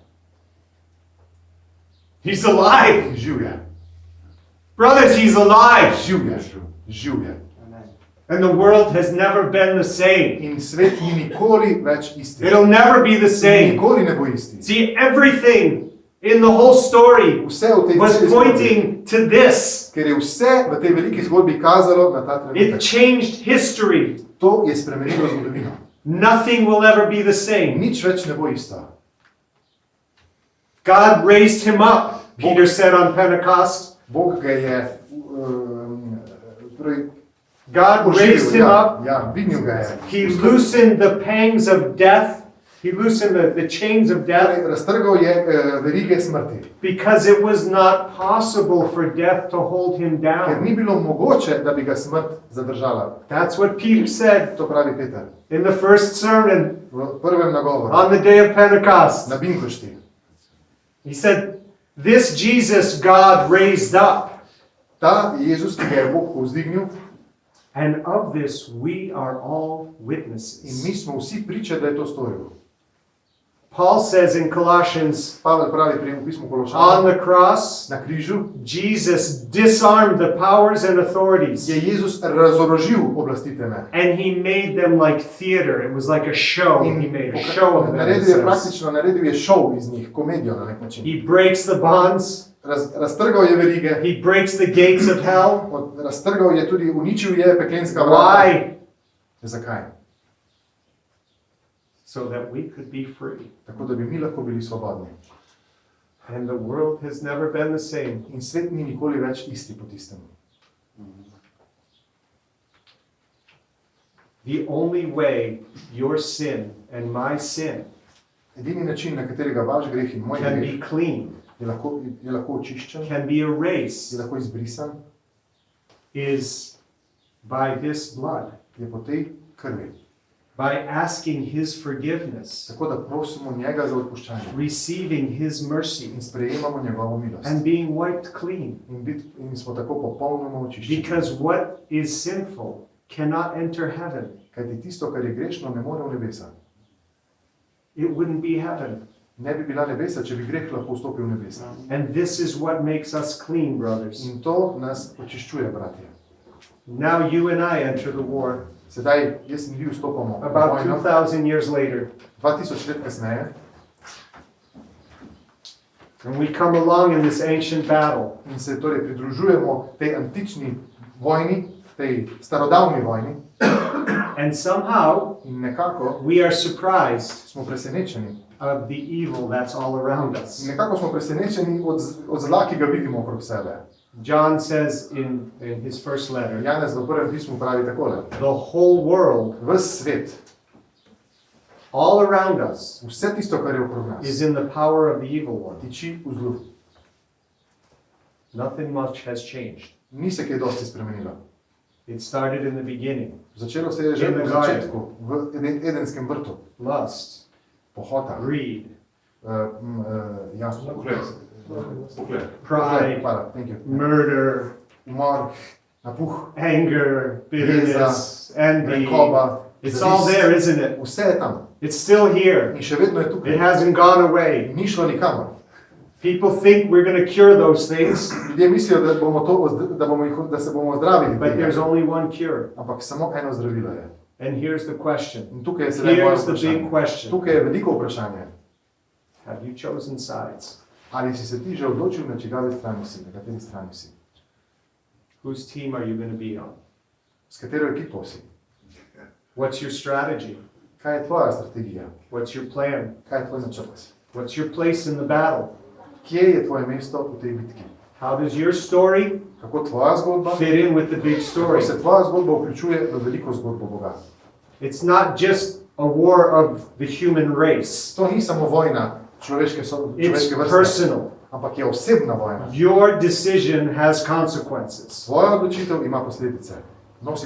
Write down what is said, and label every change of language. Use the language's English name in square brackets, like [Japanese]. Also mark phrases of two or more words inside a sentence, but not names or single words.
[English] He's alive. [Slovenian] Živ je. [English] Brothers, he's alive. [Slovenian] Živ je. Živ je. [English] And the world has never been the same. [Slovenian] In svet ni nikoli več isti. [English] It'll never be the same. [Slovenian] Nikoli ne bo isti. [English] See, everything in the whole story [Slovenian] Vse v tej [English] was [Slovenian] celi zgodbi, [English] pointing to this. [Slovenian] ker je vse v tej veliki zgodbi kazalo na ta [English] It [Slovenian] trenutek. [English] changed history. [Slovenian] To je spremenilo zgodovino. [English] Nothing will ever be the same. [Slovenian] Nič več ne bo isto. [English] God raised him up, Peter said on Pentecost. [Slovenian] Bog ga je torej, [English] God raised him up. [Slovenian] Ja, dvignil ga je. [English] He loosened the pangs of death. He loosened the chains of death [Slovenian] Torej, raztrgal je verige smrti. [English] because it was not possible for death to hold him [Slovenian] Ker [English] down. [Slovenian] ni bilo mogoče, da bi ga smrt zadržala. [English] That's what Peter said [Slovenian] To pravi Peter. [English] in the first sermon [Slovenian] V prvem nagovoru. [English] on the day of Pentecost. [Slovenian] Na Binkošti. [English] He said, "This Jesus God raised up, [Slovenian] Ta Jezus, ki ga je Bog povzdignil, [English] and of this we are all in witnesses." [Slovenian] mi smo vsi priče, da je to storil. [English] Paul says in Colossians, [Slovenian] Pavel pravi pri pismu [English] on [Slovenian] Kološanom, [English] the cross, [Slovenian] na križu [English] Jesus disarmed the powers and authorities, [Slovenian] je Jezus razorožil oblasti teme. [English] and he made them like theater. It was like a show. He made a show of them. it [Slovenian] Naredil je [English] says. [Slovenian] praktično, naredil je šov iz njih, komedijo na nek način. [English] He breaks the bonds. [Slovenian] Raztrgal je verige, [English] He breaks the gates of hell. [Slovenian] raztrgal je tudi, uničil je peklenska vrata. [English] Why? [Slovenian] Zakaj? [English] So that we could be free. [Slovenian] Tako da bi mi lahko bili svobodni. [English] And the world has never been the same. [Slovenian] In svet ni nikoli več isti po tistem. [English] The only way your sin and my sin [Slovenian] Edini način, na katerega vaš greh in moj [English] can [Slovenian] greh [English] be cleaned, [Slovenian] je lahko očiščen, [English] can be [Slovenian] je [English] erased, [Slovenian] lahko izbrisan, [English] is by this blood. [Slovenian] je po tej krvi. [English] By asking his forgiveness, [Slovenian] Tako da prosimo njega za odpuščanje [English] receiving his mercy, [Slovenian] in sprejemamo njegovo milost. [English] and being wiped clean. [Slovenian] In smo tako popolnoma očiščeni. [English] Because what is sinful cannot enter heaven. [Slovenian] Kajti tisto, kar je grešno, ne more v nebesa. [English] It wouldn't be heaven. [Slovenian] Ne bi bila nebesa, če bi greh lahko vstopil v nebesa. [English] And this is what makes us clean, brothers. [Slovenian] In to nas očiščuje, bratje. [English] Now you and I enter the war. [Slovenian] Sedaj, jaz in vi vstopamo v [English] About [Slovenian] vojno, [English] 2,000 years later. [Slovenian] 2000 let kasneje, [English] And we come along in this ancient battle. [Slovenian] in se torej pridružujemo tej antični vojni, tej starodavni vojni, [English] And somehow [Slovenian] in nekako [English] we are surprised [Slovenian] smo presenečeni. [English] of the evil that's all around [Slovenian] In [English] us. [Slovenian] nekako smo presenečeni od zla, ki ga vidimo okrog sebe. [English] John says in his first letter, [Slovenian] Janez v prvem pismu pravi takole. [English] the whole world, [Slovenian] Ves svet, [English] all around us, [Slovenian] vse tisto, kar je okrog nas, [English] is in the power of the evil one. [Slovenian] tiči v zlu. [English] Nothing much has changed. [Slovenian] Ni se kaj dosti spremenilo. [English] It started in the beginning. [Slovenian] Začelo se je že [English] In the [Slovenian] v začetku, v Edenskem vrtu. [English] Lust, [Slovenian] Pohota, [English] greed, pride, [Slovenian] Hvala, [English] thank you. murder, [Slovenian] Umor, napuh, [English] anger, bitterness, envy. [Slovenian] renkoba, [English] It's all there, isn't it? [Slovenian] Vse je tam [English] It's still here. [Slovenian] in še vedno je [English] It [Slovenian] tukaj. [English] hasn't gone away. [Slovenian] Ni šlo nikamor. [English] People think we're going to cure those things, [Slovenian] Ljudje mislijo, da se bomo zdravili [English] but there's [Slovenian] tega. [English] only one cure. [Slovenian] Ampak samo eno zdravilo je. [English] And here's the question. [Slovenian] In tukaj je sedaj moje [English] Here's the big [Slovenian] vprašanje. [English] question. [Slovenian] Tukaj je veliko vprašanje. [English] Have you chosen sides? [Slovenian] Ali si se ti že odločil, na čigavi strani si, na kateri strani si? [English] Whose team are you going to be on? [Slovenian] S katero ekipo si? [English] What's your strategy? [Slovenian] Kaj je tvoja strategija? [English] What's your plan? [Slovenian] Kaj je tvoj načrt? [English] What's your place in the battle? [Slovenian] Kje je tvoje mesto v tej bitki? [English] How does your story [Slovenian] Kako tvoja zgodba? [English] fit in with the big [Slovenian] Kako [English] story? [Slovenian] se tvoja zgodba vključuje v veliko zgodbo Boga? [English] It's not just a war of the human race. [Slovenian] To ni samo vojna človeške [English] It's [Slovenian] vrste, [English] personal. [Slovenian] ampak je osebna vojna. [English] Your decision has consequences. [Slovenian] Tvoja odločitev ima posledice, nosi